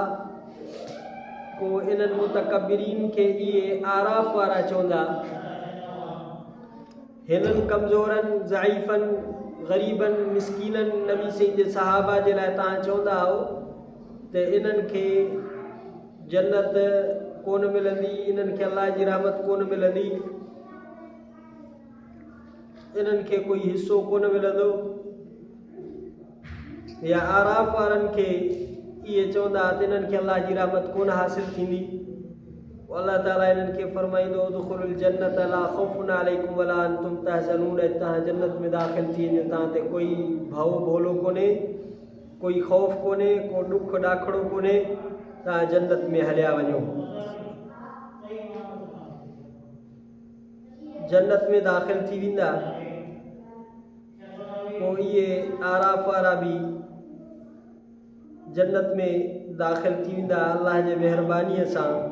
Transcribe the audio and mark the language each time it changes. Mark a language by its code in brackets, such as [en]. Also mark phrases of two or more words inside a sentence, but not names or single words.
[sd] पोइ इन्हनि मुतकब्बिरीन खे इहे आराफ़ वारा चवंदा, हिननि कमज़ोरनि, ज़ईफ़नि, ग़रीबनि, मिसकीननि नबी सिंह जे सहाबा जे लाइ तव्हां चवंदा हो त इन्हनि खे जन्नत कोन मिलंदी, इन्हनि खे अल्लाह जी रहमत कोन मिलंदी, इन्हनि खे कोई हिसो कोन मिलंदो। या आराफ़ वारनि खे इहे चवंदा त इन्हनि खे अल्लाह जी रहमत कोन हासिलु थींदी। [ar] अल्लाह ताला इन्हनि खे फरमाईंदो, ادخلوا الجنة لا خوف عليكم ولا أنتم تحزنون, [sd] तव्हां जन्नत में दाख़िल थी वञो, तव्हां ते कोई भउ भोलो कोन्हे, कोई ख़ौफ़ कोन्हे, को ॾुख ॾाखड़ो कोन्हे, तव्हां जन्नत में हलिया वञो। जन्नत में दाख़िल थी वेंदा। पोइ इहे आराफ़ वारा बि जन्नत में दाख़िल थी वेंदा अल्लाह जे महिरबानीअ सां।